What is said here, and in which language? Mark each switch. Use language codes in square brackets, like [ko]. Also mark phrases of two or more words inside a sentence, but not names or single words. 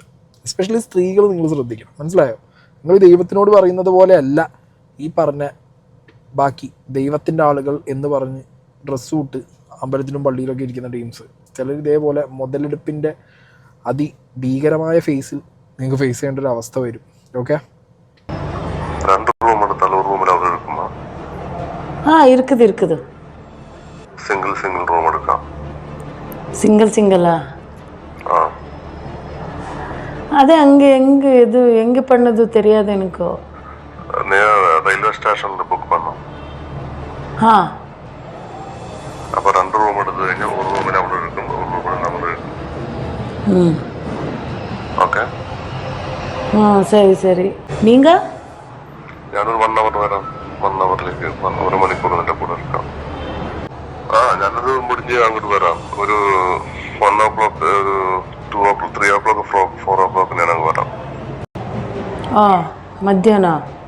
[ml] എസ്പെഷ്യലി സ്ത്രീകൾ നിങ്ങൾ ശ്രദ്ധിക്കണം, മനസ്സിലായോ? നിങ്ങൾ ദൈവത്തിനോട് പറയുന്നത് പോലെയല്ല ഈ പറഞ്ഞ ബാക്കി ദൈവത്തിൻ്റെ ആളുകൾ എന്ന് പറഞ്ഞ് ഡ്രസ്സ് ഇട്ട് അമ്പലത്തിലും പള്ളിയിലൊക്കെ ഇരിക്കുന്ന ടീംസ്. ചിലർ ഇതേപോലെ മുതലെടുപ്പിൻ്റെ അതിഭീകരമായ ഫേസിൽ നിങ്ങൾക്ക് ഫേസ് ചെയ്യേണ്ട ഒരു അവസ്ഥ വരും. ഓക്കെ, [ta] இருக்குது [ml] സിംഗിൾ റൂം എടുക്കാം. [ta] சிங்கிளா? அது அங்கே எங்கே பண்ணது தெரியாது எனக்கு. [ml] റെയിൽവേ സ്റ്റേഷനിൽ ബുക്ക് പണം. അപ്പൊ 2 റൂം എടുത്തു കഴിഞ്ഞാൽ ഒരു റൂമിൽ അവിടെ എടുക്കും, ഒരു റൂമിൽ നമ്മൾ എടുക്കും. ഓക്കെ, [ta] சரி. நீங்க? [ml] ഞാനൊരു 1 അവർ വരാം. 1 അവറിലേക്ക് 1 മണിക്കൂർ നിന്റെ കൂടെ എടുക്കാം. ഞാനത് മുടിഞ്ഞ് അങ്ങോട്ട് വരാം. ഒരു 1 o'clock, 2 o'clock, 3 o'clock, 4 o'clock ഞാൻ അങ്ങ് വരാം. മധ്യാഹ്നം?